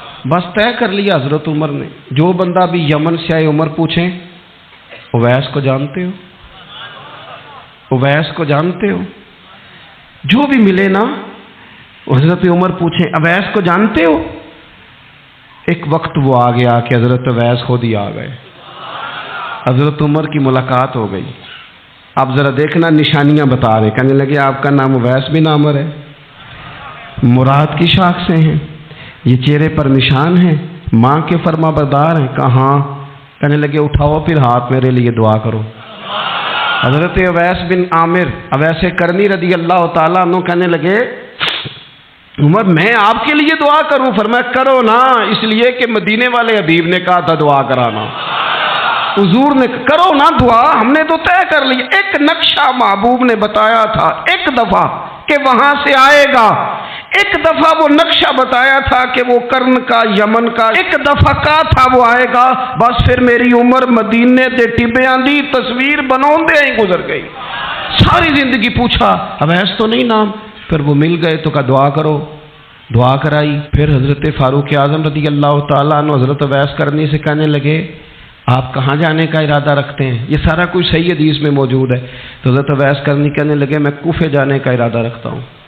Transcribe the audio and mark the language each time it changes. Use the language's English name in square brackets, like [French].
[Urdu] بس طے کر لیا حضرت عمر نے. جو بندہ بھی یمن سے آئے عمر پوچھیں اویس کو جانتے ہو اویس کو جانتے ہو. جو بھی ملے نا حضرت عمر پوچھیں اویس کو جانتے ہو. ایک وقت وہ آ گیا کہ حضرت اویس خود ہی آ گئے. حضرت عمر کی ملاقات ہو گئی. آپ ذرا دیکھنا نشانیاں بتا رہے. کہنے لگے آپ کا نام اویس بن عامر ہے. مراد کی شاخ سے ہیں. یہ چہرے پر نشان ہیں. ماں کے فرما بردار ہیں. کہاں. کہنے لگے اٹھاؤ پھر ہاتھ میرے لیے دعا کرو. حضرت اویس بن عامر اویس کرنی رضی اللہ تعالیٰ عنہ کہنے لگے عمر میں آپ کے لیے دعا کروں. فرمایا کرو نا اس لیے کہ مدینے والے حبیب نے کہا تھا دعا کرانا. حضور نے کرو نا دعا. ہم نے تو طے کر لی. ایک نقشہ محبوب نے بتایا تھا ایک دفعہ کہ وہاں سے آئے گا. ایک دفعہ وہ نقشہ بتایا تھا کہ وہ کرن کا یمن کا. ایک دفعہ کا تھا وہ آئے گا. [Punjabi] بس پھر میری عمر مدینے دے ٹبیاں دی تصویر بناؤں دے ہی گزر گئی. [Urdu] ساری زندگی پوچھا اویس تو نہیں نام. پھر وہ مل گئے تو کہا دعا کرو. دعا کرائی. پھر حضرت فاروق اعظم رضی اللہ تعالیٰ عنہ حضرت اویس کرنی سے کہنے لگے آپ کہاں جانے کا ارادہ رکھتے ہیں. یہ سارا کچھ صحیح حدیث میں موجود ہے. تو حضرت اویس کرنی کہنے لگے میں کوفے جانے کا ارادہ رکھتا ہوں.